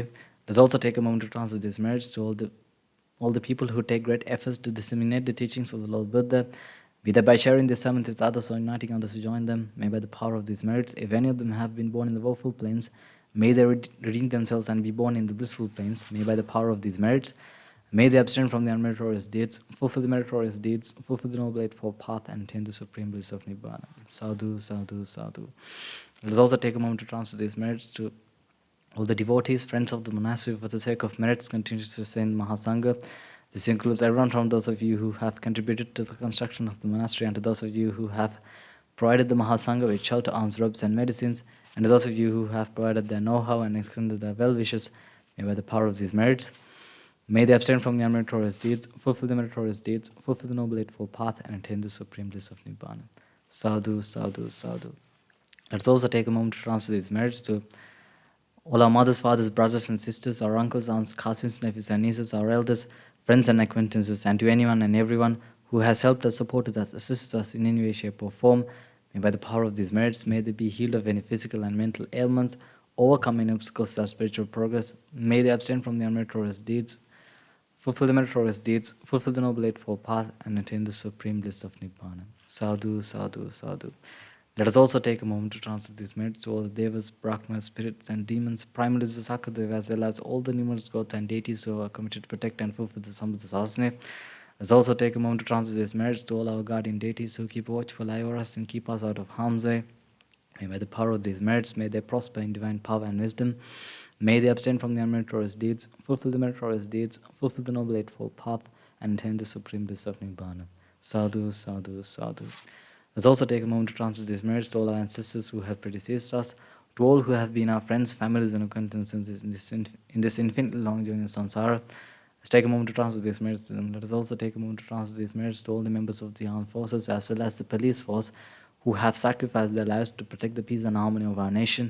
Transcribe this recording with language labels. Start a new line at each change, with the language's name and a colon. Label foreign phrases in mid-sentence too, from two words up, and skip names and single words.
English: Let us also take a moment to transfer these merits to all the people who take great efforts to disseminate the teachings of the Lord Buddha, be that by sharing this sermon with others or inviting others to join them. May by the power of these merits, if any of them have been born in the woeful plains, may they redeem themselves and be born in the blissful plains. May by the power of these merits, may they abstain from the unmeritorious deeds, fulfill the meritorious deeds, fulfill the noble eightfold path, and attain the supreme bliss of Nibbāna.
Pali: Sadhu, sadhu, sadhu.
English: Let us also take a moment to transfer these merits to all the devotees, friends of the monastery, for the sake of merits, continue to sustain Mahasangha. This includes everyone from those of you who have contributed to the construction of the monastery, and to those of you who have provided the Mahasangha with shelter, arms, robes, and medicines, and to those of you who have provided their know-how and extended their well-wishes. May by the power of these merits, may they abstain from the unmeritorious deeds, fulfill the meritorious deeds, fulfill the noble eightfold path, and attain the supreme bliss of Nibbāna.
Pali: Sadhu, sadhu, sadhu.
English: Let's also take a moment to transfer these merits to all our mothers, fathers, brothers and sisters, our uncles, aunts, cousins, nephews and nieces, our elders, friends and acquaintances, and to anyone and everyone who has helped us, supported us, assisted us in any way, shape or form. May by the power of these merits, may they be healed of any physical and mental ailments, overcome any obstacles to our spiritual progress. May they abstain from the unmeritorious deeds, fulfill the meritorious deeds, fulfill the noble eightfold path, and attain the supreme bliss of Nibbāna.
Pali: Sadhu, sadhu, sadhu.
English: Let us also take a moment to transfer these merits to all the devas, brahmas, spirits and demons, primarily the Sakadeva, as well as all the numerous gods and deities who are committed to protect and fulfill the Sambhava Sasana. Let's also take a moment to transfer these merits to all our guardian deities who keep a watchful eye over us and keep us out of harm's way. May by the power of these merits, may they prosper in divine power and wisdom. May they abstain from the unmeritorious deeds, fulfill the meritorious deeds, fulfill the noble eightfold path, and attain the supreme bliss of Nibbāna.
Pali: Sadhu, sadhu, sadhu.
English: Let's also take a moment to transfer these merits to all our ancestors who have predeceased us, to all who have been our friends, families, and acquaintances in this infinitely long journey of samsara, Let's take a moment to transfer these merits to them. Let us also take a moment to transfer these merits to all the members of the armed forces as well as the police force who have sacrificed their lives to protect the peace and harmony of our nation.